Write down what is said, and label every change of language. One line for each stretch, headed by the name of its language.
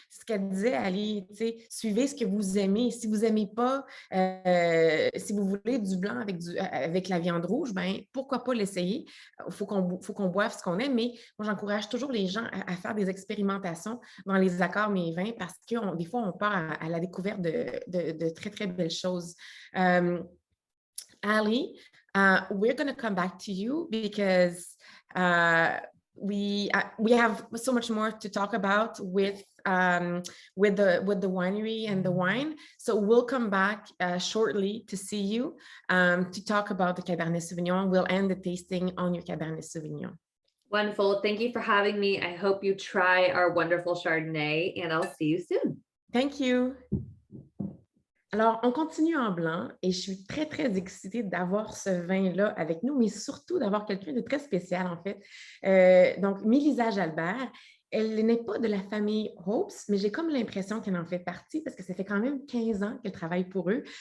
French: Ce qu'elle disait, allez, suivez ce que vous aimez. Si vous n'aimez pas, si vous voulez du blanc avec la viande rouge, ben pourquoi pas l'essayer? Il faut qu'on boive ce qu'on aime, mais moi, j'encourage toujours les gens à faire des expérimentations dans les accords mais vins, parce que des fois, on part à la découverte de très, très belles choses.
English: Ali, we're going to come back to you, because we have so much more to talk about with the winery and the wine. So we'll come back shortly to see you to talk about the Cabernet Sauvignon. We'll end the tasting on your Cabernet Sauvignon. Wonderful. Thank you for having me. I hope you try our wonderful Chardonnay, and I'll see you soon. Thank you.
French: Alors, on continue en blanc et je suis très, très excitée d'avoir ce vin-là avec nous, mais surtout d'avoir quelqu'un de très spécial, en fait. Donc, Mélisa Jalbert, elle n'est pas de la famille Hopes, mais j'ai comme l'impression qu'elle en fait partie, parce que ça fait quand même 15 ans qu'elle travaille pour eux.